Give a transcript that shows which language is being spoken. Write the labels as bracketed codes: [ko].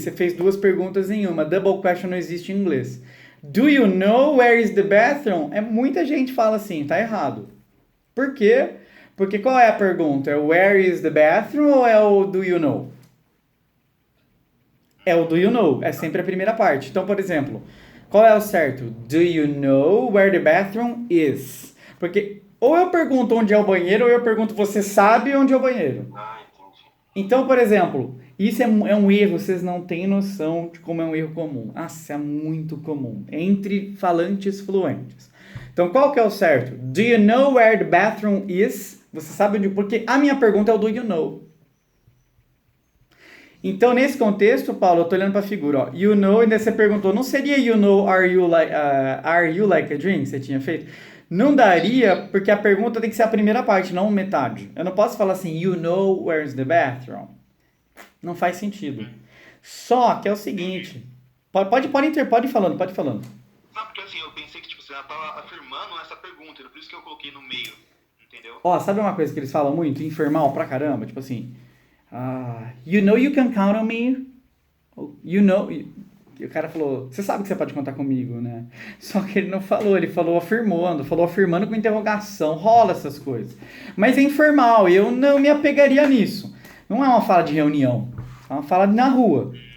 [pt] Você fez duas perguntas em uma. Double question não existe em inglês. [en] Do you know where is the bathroom? [pt] Muita gente fala assim, tá errado. Por quê? Porque qual é a pergunta? É o [en] where is the bathroom [pt] ou é o [en] do you know? [pt] É o [en] do you know. [pt] É sempre a primeira parte. Então, por exemplo... Qual é o certo? [en] Do you know where the bathroom is? [pt] Porque ou eu pergunto onde é o banheiro, ou eu pergunto, você sabe onde é o banheiro? Entendi. Então, por exemplo, isso é um erro, vocês não têm noção de como é um erro comum. Nossa, é muito comum. Entre falantes fluentes. Então, qual que é o certo? [en] Do you know where the bathroom is? [pt] Você sabe onde... Porque a minha pergunta é o do you know. Então, nesse contexto, Paulo, eu tô olhando pra figura, ó. You know, e daí você perguntou, não seria [en] you know, are you like a dream? [pt] Você tinha feito? Não daria, porque a pergunta tem que ser a primeira parte, não metade. Eu não posso falar assim, [en] you know where's the bathroom? [pt] Não faz sentido. Só que é o seguinte, pode ir falando. Não, porque assim, eu pensei que tipo, você já tava afirmando essa pergunta, por isso que eu coloquei no meio, entendeu? Ó, sabe uma coisa que eles falam muito, informal pra caramba? Tipo assim... [en] you know you can count on me. You know... [pt] E o cara falou, você sabe que você pode contar comigo, né? Só que ele não falou, ele falou afirmando com interrogação. Rola essas coisas. Mas é informal, e eu não me apegaria nisso. Não é uma fala de reunião, é uma fala na rua.